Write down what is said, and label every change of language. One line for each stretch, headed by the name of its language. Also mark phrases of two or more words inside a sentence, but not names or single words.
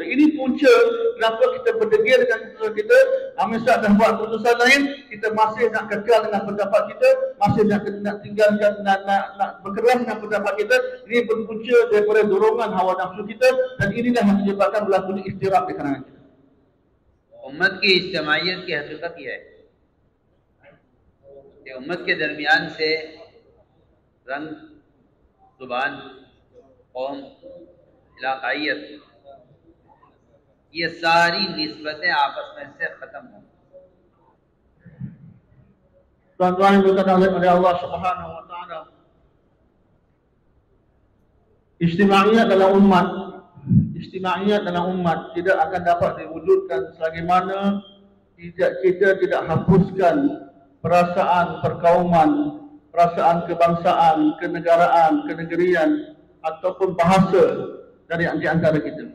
Malay: Ini punca kenapa kita berdegil dengan keputusan kita. Amir Sa'ad dah buat keputusan lain, kita masih nak kekal dengan pendapat kita, masih nak tinggalkan, nak berkeras dengan pendapat kita. Ini berpunca daripada dorongan hawa nafsu kita, dan inilah yang menyebabkan berlakunya iftiraq di kalangan kita.
Urdu: امت کی اجتماعیت کی حقیقت یہ ہے کہ امت کے درمیان سے رنگ، زبان، قوم، علاقائیت، یہ ساری نسبتیں آپس میں سے ختم ہوں.
Malay: Tuan-tuan yang dimuliakan oleh Allah
Arabic: سبحانه وتعالى.
Malay: Istima'iyat dalam umat tidak akan dapat diwujudkan selagi mana kita tidak hapuskan perasaan perkauman, perasaan kebangsaan, kenegaraan, kenegerian ataupun bahasa dari di antara kita.